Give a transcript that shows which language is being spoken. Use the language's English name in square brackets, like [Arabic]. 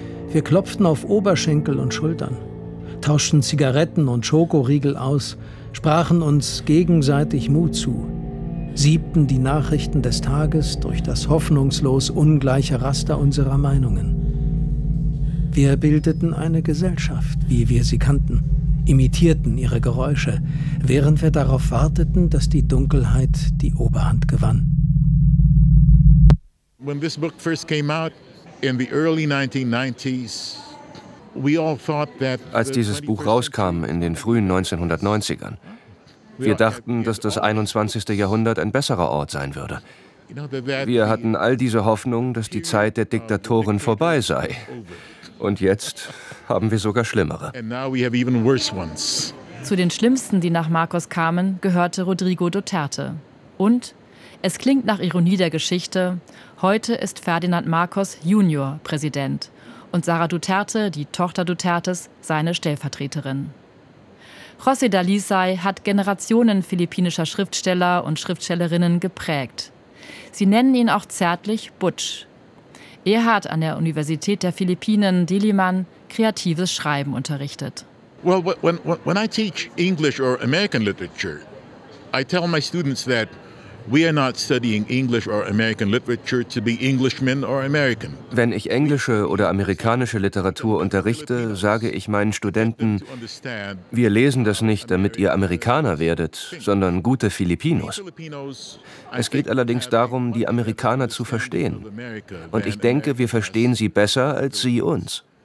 [German] Wir klopften auf Oberschenkel und Schultern, tauschten Zigaretten und Schokoriegel aus, sprachen uns gegenseitig Mut zu, siebten die Nachrichten des Tages durch das hoffnungslos ungleiche Raster unserer Meinungen. Wir bildeten eine Gesellschaft, wie wir sie kannten, imitierten ihre Geräusche, während wir darauf warteten, dass die Dunkelheit die Oberhand gewann. [English] When this book first came out in the early 1990s, we all thought that. [German] Als dieses Buch rauskam in den frühen 1990ern, wir dachten, dass das 21. Jahrhundert ein besserer Ort sein würde. Wir hatten all diese Hoffnung, dass die Zeit der Diktatoren vorbei sei. Und jetzt haben wir sogar schlimmere. Zu den Schlimmsten, die nach Marcos kamen, gehörte Rodrigo Duterte. Und, es klingt nach Ironie der Geschichte, heute ist Ferdinand Marcos Junior Präsident und Sara Duterte, die Tochter Dutertes, seine Stellvertreterin. José Dalisay hat Generationen philippinischer Schriftsteller und Schriftstellerinnen geprägt. Sie nennen ihn auch zärtlich Butch. Er hat an der Universität der Philippinen Diliman kreatives Schreiben unterrichtet. [English] Well, when I teach English or American literature, I tell my students that We are not studying English or American literature to be Englishmen or American. [German] Wenn ich englische oder amerikanische Literatur unterrichte, sage ich meinen Studenten, wir lesen das nicht, damit ihr Amerikaner werdet, sondern gute Filipinos. Es geht allerdings darum, die Amerikaner zu verstehen. Und ich denke, wir verstehen sie besser als sie uns.